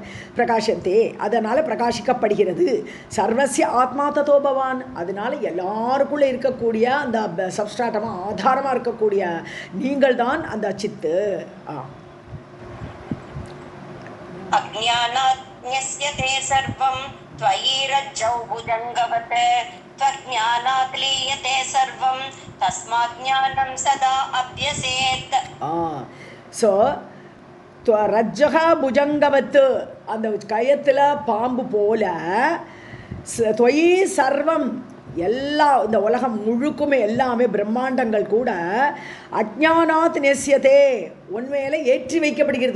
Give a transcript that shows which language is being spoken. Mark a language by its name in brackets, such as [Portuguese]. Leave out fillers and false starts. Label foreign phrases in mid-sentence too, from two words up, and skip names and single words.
[Tamil] பிரகாஷந்தே, அதனால் பிரகாசிக்கப்படுகிறது. [Sanskrit] सर्वस्य आत्मा ततो भवान्, [Tamil] அதனால் எல்லாருக்குள்ளே இருக்கக்கூடிய அந்த சப்ஸ்ட்ராட்டமாக ஆதாரமாக இருக்கக்கூடிய நீங்கள் தான் அந்த சித்து. [Sanskrit] अज्ञानात् ज्ञस्यते सर्वम् त्वयि रज्जौ भुजङ्गवत् त्वज्ञानात् लीयते सर्वं तस्मात् ज्ञानं सदा अभ्यसेत्. [Tamil] ஸோ ரஜ்ஜகா புஜங்கவத்து, அந்த கயத்தில் பாம்பு போல தொயி சர்வம், எல்லா இந்த உலகம் முழுக்குமே எல்லாமே பிரம்மாண்டங்கள் கூட [Sanskrit] अज्ञानात् नेस्यते, [Tamil] உண்மையில ஏற்றி வைக்கப்படுகிறது.